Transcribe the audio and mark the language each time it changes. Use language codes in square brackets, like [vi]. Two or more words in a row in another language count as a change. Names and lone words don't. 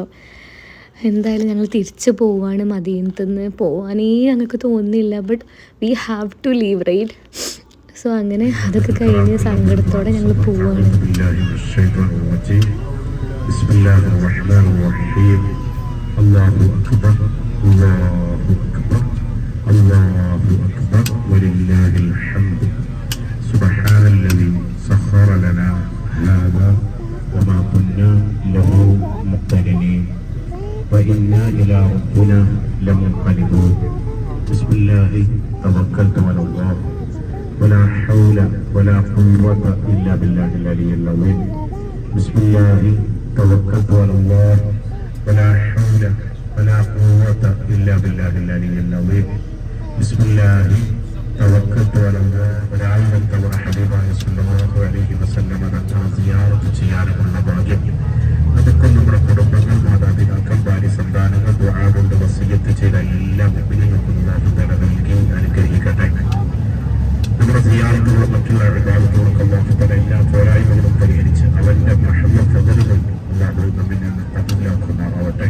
[ml] എന്തായാലും ഞങ്ങൾ തിരിച്ച് പോവാണ്. മദീനത്ത് നിന്ന് പോവാനേ ഞങ്ങൾക്ക് തോന്നുന്നില്ല. [en] But we have to leave right. [ml] സോ അങ്ങനെ അതൊക്കെ കഴിഞ്ഞ് സങ്കടത്തോടെ ഞങ്ങൾ പോവാണ്. [ar] أكبر الله أكبر الله أكبر ولله الحمد سبحان الذي سخر لنا هذا وما كنا له مقترنين وإنا إلى ربنا لمنقلبون بسم الله توكلت على الله ولا حول ولا قوة إلا بالله العلي العظيم بسم الله توكلت على الله ولا حول ولا قوة إلا بالله العلي العظيم بسم الله توكلت على الله وعلمت حبيبه صلى الله عليه وسلم [ml] തങ്ങൾ സിയാറത്ത് ചെയ്യാനുള്ള ഭാഗ്യം നമുക്കും നമ്മുടെ കുടുംബങ്ങൾ മാതാപിതാക്കൾ ഭാര്യ സന്താനങ്ങൾ ദുആ കൊണ്ട് വസിയത്ത് ചെയ്ത എല്ലാ മുഅ്മിനീങ്ങൾക്കും അല്ലാഹു തആല നൽകി അനുഗ്രഹിക്കട്ടെ. നമ്മുടെ സിയാറത്തുകളും മറ്റുള്ള ഇബാദത്തുകൾക്കും [ar] الله تعالى [ml] എല്ലാ പോരായ്മകളും പരിഹരിച്ച് അവന്റെ മഹമ്മദ് ഫദലുകൾ അല്ലാഹു നമ്മിൽ നിന്ന് കബൂലാക്കുമാറാവട്ടെ.